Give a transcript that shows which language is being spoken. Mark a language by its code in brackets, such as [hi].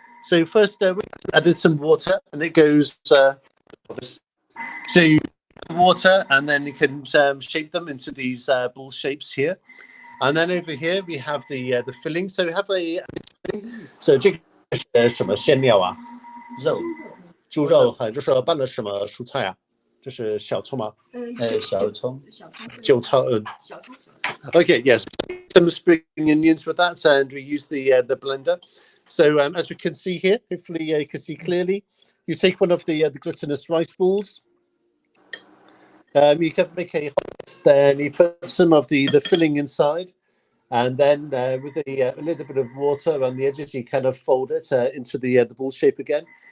[en] So first we added some water, and it goes. So you water, and then you can shape them into these ball shapes here. And then over here we have the filling. So we have a so [zh] 这个是什么馅料啊？肉，猪肉和就是拌了什么蔬菜啊？这是小葱吗？小葱。韭葱。 [en] Okay, yes, some spring onions with that, and we use the blender. So as we can see here, hopefully you can see clearly. You take one of the glutinous rice balls. You can make a hot, then you put some of the filling inside, and then with a little bit of water around the edges, you kind of fold it into the ball shape again.